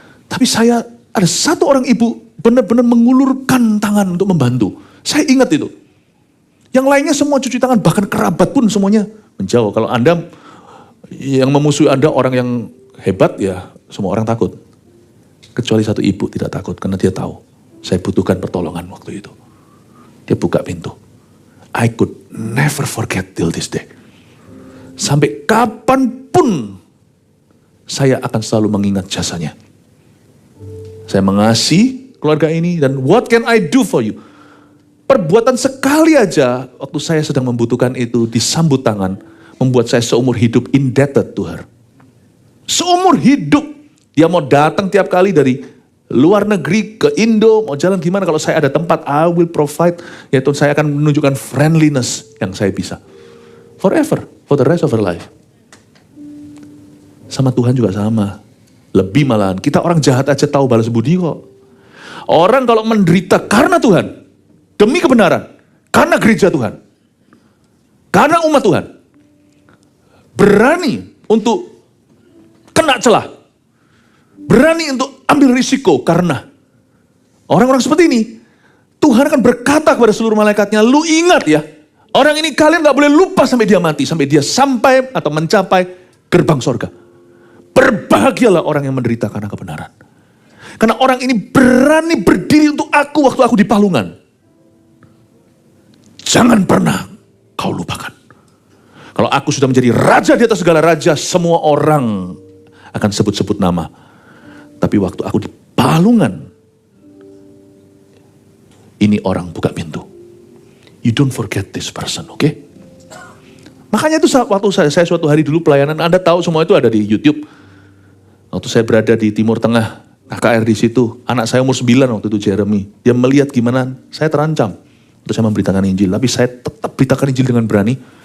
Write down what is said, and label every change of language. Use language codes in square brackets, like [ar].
[id] Tapi ada satu orang ibu benar-benar mengulurkan tangan untuk membantu. Saya ingat itu. Yang lainnya semua cuci tangan, bahkan kerabat pun semuanya menjauh. Kalau Anda yang memusuhi Anda orang yang hebat, ya semua orang takut. Kecuali satu ibu tidak takut, karena dia tahu saya butuhkan pertolongan waktu itu. Dia buka pintu. [en] I could never forget till this day. [id] Sampai kapanpun saya akan selalu mengingat jasanya. Saya mengasihi keluarga ini, dan [en] what can I do for you? [id] Perbuatan sekali aja waktu saya sedang membutuhkan itu disambut tangan, membuat saya seumur hidup [en] indebted to her. [id] Seumur hidup. Dia mau datang tiap kali dari luar negeri ke Indo, mau jalan gimana, kalau saya ada tempat, [en] I will provide. [id] Yaitu saya akan menunjukkan friendliness yang saya bisa. [en] Forever, for the rest of her life. [id] Sama Tuhan juga sama. Lebih malahan, kita orang jahat aja tahu balas budi kok. Orang kalau menderita karena Tuhan, demi kebenaran, karena gereja Tuhan, karena umat Tuhan, berani untuk kena celah, berani untuk ambil risiko, karena orang-orang seperti ini, Tuhan akan berkata kepada seluruh malaikatnya, lu ingat ya, orang ini kalian gak boleh lupa sampai dia mati, sampai dia sampai atau mencapai gerbang sorga. Berbahagialah orang yang menderita karena kebenaran. Karena orang ini berani berdiri untuk aku waktu aku di palungan. Jangan pernah kau lupakan. Kalau aku sudah menjadi raja di atas segala raja, semua orang akan sebut-sebut nama. Tapi waktu aku di palungan, ini orang buka pintu. [en] You don't forget this person, oke? [id] Makanya itu waktu saya suatu hari dulu pelayanan, Anda tahu semua itu ada di YouTube. Waktu saya berada di Timur Tengah, KKR di situ, anak saya umur 9 waktu itu, Jeremy. Dia melihat gimana saya terancam. Terus saya memberitakan Injil, tapi saya tetap beritakan Injil dengan berani.